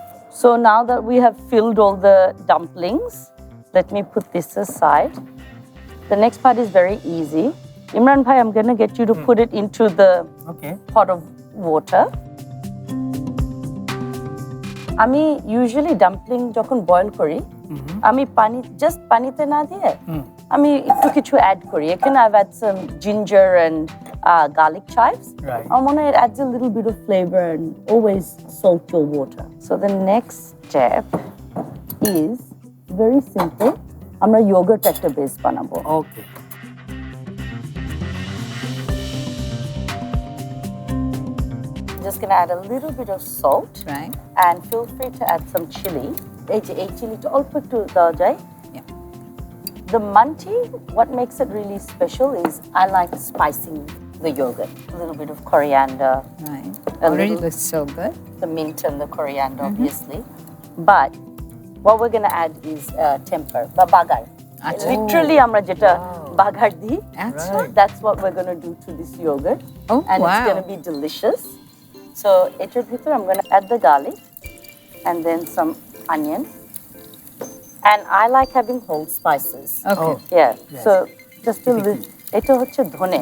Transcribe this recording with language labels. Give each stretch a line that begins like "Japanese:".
English: So now that we have filled all the dumplings, let me put this aside. The next part is very easy. Imran bhai, I'm going to get you to put it into the Okay. pot of water.
Bangla: আমি usually dumpling যখন boil করি, আমি just পানিতে না দিয়ে আমি একটু কিছু add করি। এখানে
English: I've add some ginger and garlic chives. Right.
Bangla: আমার মনে হয়
English: it adds a little bit of flavor, and always salt your water. So the next step is very simple.
Bangla: আমরা yogurt একটা base বানাবো।
English: Okay. Just gonna add a little bit of salt. Right. And feel free to add some chili.
Bangla: এই chiliটা অল্প একটু দেওয়া যায়।
English: Yeah. The manti, what makes it really special is I like spicing the yogurt. A little bit of coriander, Right. A Already little- looks so good. the mint and the coriander, obviously. But what we're gonna add is temper, বা bagar.
Bangla: আচ্ছা।
English: Literally
Bangla: আমরা যেটা bagar দিই, আচ্ছা।
English: that's what we're gonna do to this yogurt. Oh, and it's wow. gonna be delicious. So
Bangla: এটার ভিতর
English: I'm gonna add the garlic and then some onion. And I like having whole spices. Okay. Oh. Yeah. Yes. So just a little.
Bangla: Eta hocche dhone.